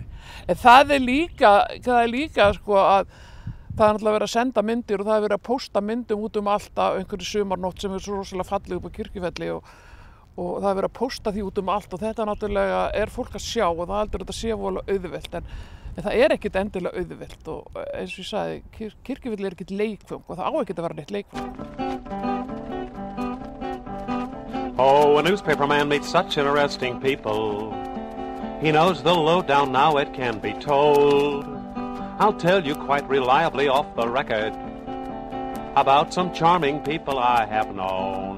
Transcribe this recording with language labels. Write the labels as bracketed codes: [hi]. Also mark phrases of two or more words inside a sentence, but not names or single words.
[is] En það er líka sko að það er náttúrulega verið að senda myndir og það er verið að pósta myndum út allt af einhverju sumarnótt sem er svo rosalega fallið upp á Kirkjufelli og það er verið að pósta því út allt og þetta náttúrulega er fólk að sjá og það heldur þetta sé voðalega auðvelt en það er ekkert endilega auðvelt og eins og ég sagði, Kirkjufelli er ekkert leikföng og það á ekkert að vera neitt leikföng. [en] Oh, a newspaperman meets such interesting people. He knows the lowdown now it can be told. I'll tell you quite reliably off the record about some charming people I have known.